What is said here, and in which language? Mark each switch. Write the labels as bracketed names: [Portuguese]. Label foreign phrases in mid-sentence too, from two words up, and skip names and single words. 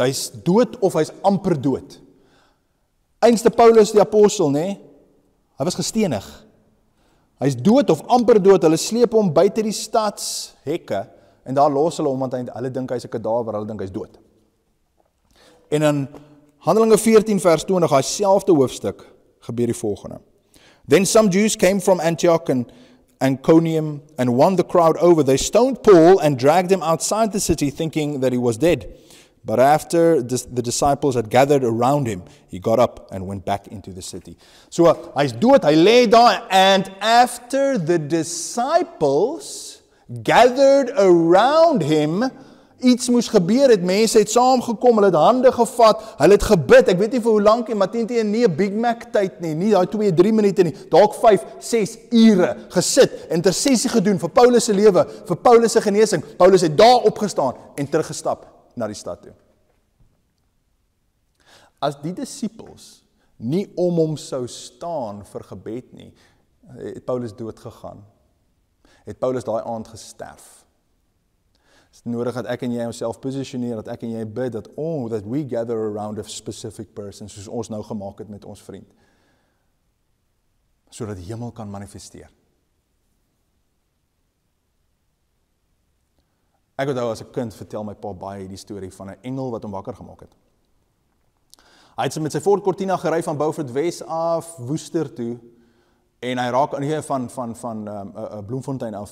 [Afrikaans] Hy's dood of hy's amper dood. Einste Paulus die apostel, nee, hy was gestenig. Hy's dood of amper dood, hulle sleep hom buite die stadshekke, en daar los hulle hom, want hulle dink hy's 'n kadawer, hulle dink hy's dood. En in Handelinge 14 vers 20, hy selfde hoofstuk, gebeur die volgende. [English] Then some Jews came from Antioch and Iconium and won the crowd over. They stoned Paul and dragged him outside the city, thinking that he was dead. But after the disciples had gathered around him, he got up and went back into the city. So, [Afrikaans] hy's dood, hy lê daar, [English] and after the disciples gathered around him, [Afrikaans] iets moes gebeur het, mense het saamgekom, hulle het hande gevat, hulle het gebid, ek weet nie vir hoe lank, maar teen nie 'n Big Mac tyd nie daai 2-3 minute nie, dalk 5-6 ure gesit, intersessie gedoen vir Paulus se lewe, vir Paulus se genesing. Paulus het daar opgestaan en teruggestap na die stad toe. As die disippels nie om hom sou staan vir gebed nie, het Paulus dood gegaan. Het Paulus daai aand gesterf. Dit is nodig dat ek en jy onsself positioneer, dat ek en jy bid, [English] that we gather around a specific person, [Afrikaans] soos ons nou gemaak het met ons vriend. Sodat die hemel kan manifesteer. Ek onthou as 'n kind vertel my pa baie die storie van 'n engel wat hom wakker gemaak het. Hy het met sy Ford Cortina gery van Beaufort Wes af Woester toe en hy raak aan van Bloemfontein af.